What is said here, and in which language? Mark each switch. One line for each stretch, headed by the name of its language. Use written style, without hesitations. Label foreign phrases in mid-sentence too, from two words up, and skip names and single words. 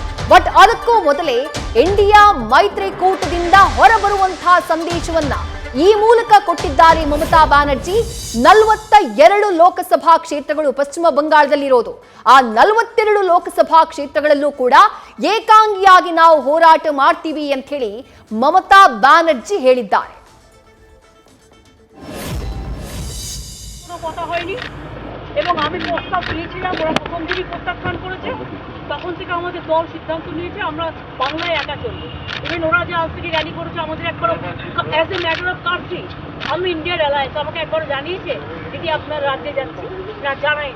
Kannada: ಬಟ್ ಅದಕ್ಕೂ ಮೊದಲೇ ಇಂಡಿಯಾ ಮೈತ್ರಿಕೂಟದಿಂದ ಹೊರಬರುವಂತಹ ಸಂದೇಶವನ್ನ ಈ ಮೂಲಕ ಕೊಟ್ಟಿದ್ದಾರೆ ಮಮತಾ ಬ್ಯಾನರ್ಜಿ. 42 ಲೋಕಸಭಾ ಕ್ಷೇತ್ರಗಳು ಪಶ್ಚಿಮ ಬಂಗಾಳದಲ್ಲಿರೋದು. ಆ 42 ಲೋಕಸಭಾ ಕ್ಷೇತ್ರಗಳಲ್ಲೂ ಕೂಡ ಏಕಾಂಗಿಯಾಗಿ ನಾವು ಹೋರಾಟ ಮಾಡ್ತೀವಿ ಅಂತ ಹೇಳಿ ಮಮತಾ ব্যানার্জি ಹೇಳಿದ್ದಾರೆ.
Bangla: কথা হয়নি এবং আমি প্রস্তাব দিয়েছিলাম, ওরা প্রথম দিনই প্রত্যাখ্যান করেছে। তখন থেকে আমাদের দল সিদ্ধান্ত নিয়েছে আমরা বাংলায় একা চলবো। ইভেন ওরা যে আজ থেকে র্যালি করেছে আমাদের একবার
English: as a matter of country,
Bangla: আমি ইন্ডিয়ার অ্যালায়েন্স আমাকে একবার জানিয়েছে দিদি আপনার রাজ্যে যাচ্ছি, না জানায়নি।